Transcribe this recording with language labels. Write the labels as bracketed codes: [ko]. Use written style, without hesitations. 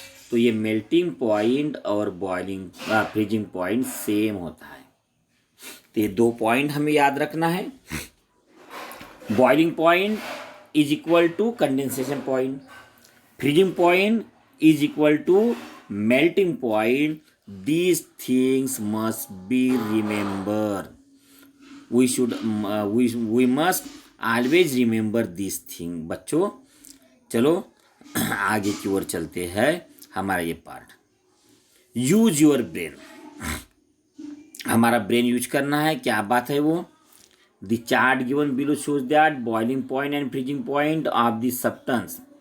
[hi] तो ये melting point और बॉइलिंग फ्रीजिंग पॉइंट सेम होता है। तो ये दो पॉइंट हमें याद रखना है। [en] Boiling point is equal to condensation point, freezing point is equal to melting point. These things must be remembered. We must always remember these things. [hi] बच्चों चलो आगे की ओर चलते हैं। हमारा ये पार्ट [en] use your brain, [hi] हमारा ब्रेन यूज करना है। क्या बात है वो? [en] The chart given below shows that boiling point and freezing point of the substance.